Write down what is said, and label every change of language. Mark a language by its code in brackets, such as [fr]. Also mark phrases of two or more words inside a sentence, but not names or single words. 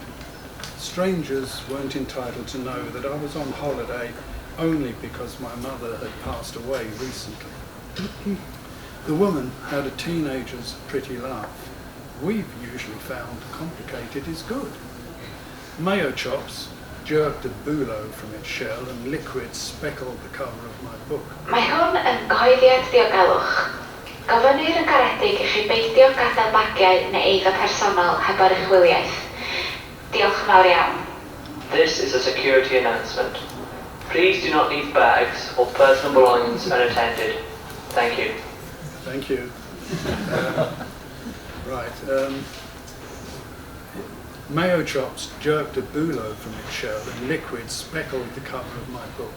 [en] Strangers weren't entitled to know that I was on holiday only because my mother had passed away recently. The woman had a teenager's pretty laugh. We've usually found complicated is good. Mayo Chops jerked a bouleau from its shell and liquid speckled the cover of my book. [cy] Mae hwn yn gyhoeddiad diogelwch. Gofynnir yn garedig i chi beidio gadael bagiau neu eiddo personol heb oruchwyliaeth. Diolch yn fawr iawn. [en] This is a security announcement. Please do not leave bags or personal belongings unattended. Thank you. Thank you. Mayo Chops jerked a bouleau from its shell and liquid speckled the cover of my book.